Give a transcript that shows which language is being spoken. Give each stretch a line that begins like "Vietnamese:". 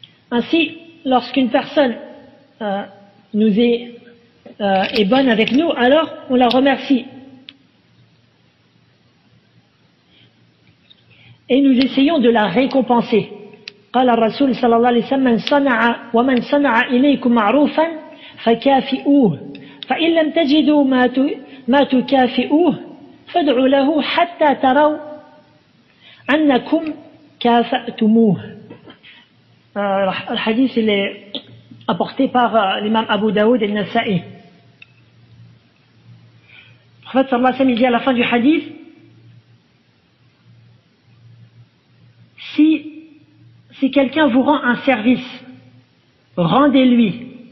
French: Ainsi, lorsqu'une personne est bonne avec nous, alors on la remercie. Et nous essayons de la récompenser.
Arabic: قال الرسول صلى الله عليه وسلم ومن صنع إليكم معروفا فكافئوه فإن لم تجدوا ما تكافئوه فادعوا له حتى تروا أنكم كافأتموه.
French: Le hadith il est apporté par l'imam Abu Daoud et Nasa'i. Le prophète sallallahu alayhi wa sallam dit à la fin du hadith, si quelqu'un vous rend un service, rendez-lui.